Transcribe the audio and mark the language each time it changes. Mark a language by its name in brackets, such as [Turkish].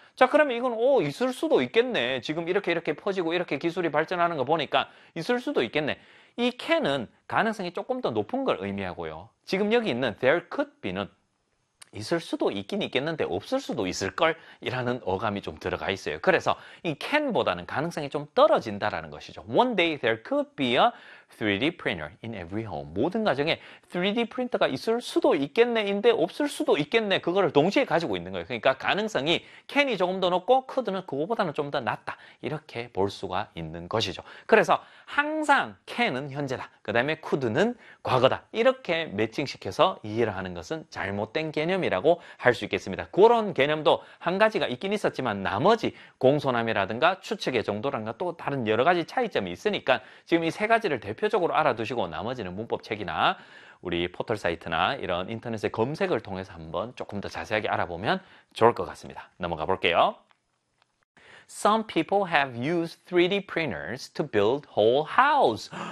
[Korean] 자, 그러면 이건 있을 수도 있겠네. 지금 이렇게 퍼지고 이렇게 기술이 발전하는 거 보니까 있을 수도 있겠네. 이 can은 가능성이 조금 더 높은 걸 의미하고요. 지금 여기 있는 [English] there could be [Korean] 는 있을 수도 있긴 있겠는데 없을 수도 있을 걸 이라는 어감이 좀 들어가 있어요. 그래서 이 can보다는 가능성이 좀 떨어진다라는 것이죠. [English] One day there could be a 3D printer in every home. [Korean] 모든 가정에 3D 프린터가 있을 수도 있겠네인데 없을 수도 있겠네. 그거를 동시에 가지고 있는 거예요. 그러니까 가능성이 can이 조금 더 높고 could는 그거보다는 좀 더 낮다. 이렇게 볼 수가 있는 것이죠. 그래서 항상 can은 현재다. 그 다음에 could는 과거다. 이렇게 매칭시켜서 이해를 하는 것은 잘못된 개념이라고 할 수 있겠습니다. 그런 개념도 한 가지가 있긴 있었지만 나머지 공손함이라든가 추측의 정도랑과 또 다른 여러 가지 차이점이 있으니까 지금 이 세 가지를 대표적으로 알아두시고 나머지는 문법책이나 우리 포털사이트나 이런 인터넷의 검색을 통해서 한번 조금 더 자세하게 알아보면 좋을 것 같습니다. 넘어가 볼게요. [English] Some people have used 3D printers to build whole house.